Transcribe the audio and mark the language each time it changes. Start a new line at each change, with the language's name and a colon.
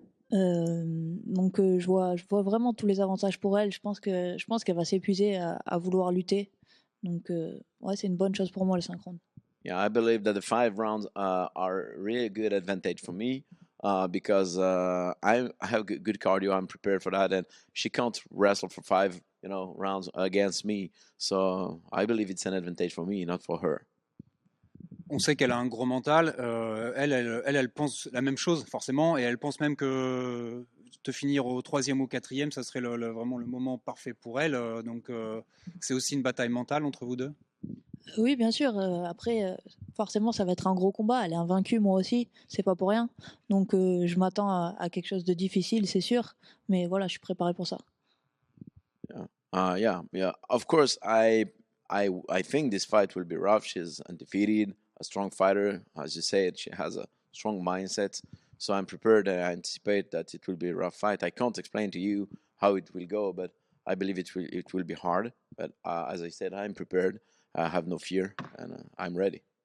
French: Donc je vois vraiment tous les avantages pour elle. Je pense qu'elle va s'épuiser à vouloir lutter. Donc ouais, c'est une bonne chose pour moi, le 5 rounds.
English: Yeah, I believe that the 5 rounds are really good advantage for me because I have good cardio. I'm prepared for that, and she can't wrestle for 5 rounds against me. So I believe it's an advantage for me, not for her.
French: On sait qu'elle a un gros mental. Elle pense la même chose forcément, et elle pense même que te finir au 3e ou 4e, ça serait vraiment le moment parfait pour elle. Donc c'est aussi une bataille mentale entre vous deux. Oui, bien sûr. Après, forcément, ça va être un gros combat. Elle est invaincue, moi aussi. C'est pas pour rien. Donc, je m'attends à quelque chose de difficile, c'est sûr. Mais voilà, je suis préparé pour ça.
English: Yeah. Of course, I think this fight will be rough. She's undefeated, a strong fighter. As you said, she has a strong mindset. So I'm prepared and I anticipate that it will be a rough fight. I can't explain to you how it will go, but I believe it will be hard. But as I said, I'm prepared. I have no fear, and I'm ready.